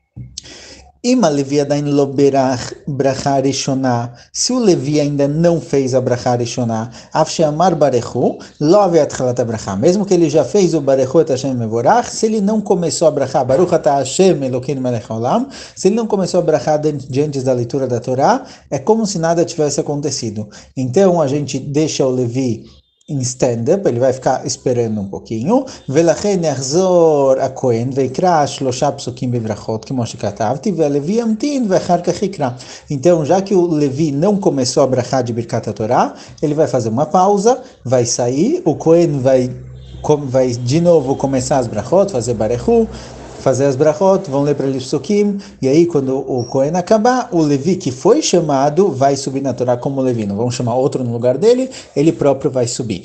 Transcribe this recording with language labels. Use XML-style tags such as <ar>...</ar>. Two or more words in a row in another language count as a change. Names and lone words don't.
<pt>Se o Levi ainda não fez a</pt> <he>ברכה ראשונה,</he> <pt>mesmo que ele já fez o</pt> <he>ברכו את השם המבורך,</he> <pt>se ele não começou a Bracha,</pt> <he>ברוך אתה השם אלוקינו מלך העולם,</he> <pt>se ele não começou a Bracha antes da leitura da Torá, é como se nada tivesse acontecido. Então a gente deixa o Levi em stand-up, ele vai ficar esperando um pouquinho.</pt> <he>ולכן יחזור הכהן ויקרא 3 פסוקים בברכות, כמו שכתבתי, והלוי ימתין ואחר כך יקרא.</he> <pt>Então, já que o Levi não começou a brachá de</pt> <he>ברכת התורה,</he> <pt>ele vai fazer uma pausa, vai sair, o Cohen vai de novo começar as brachot, fazer Barechu, fazer as brachot, vão ler para ele psukim, e aí quando o Cohen acabar, o Levi que foi chamado vai subir na Torá como Levi, não vão chamar outro no lugar dele, ele próprio vai subir.</pt>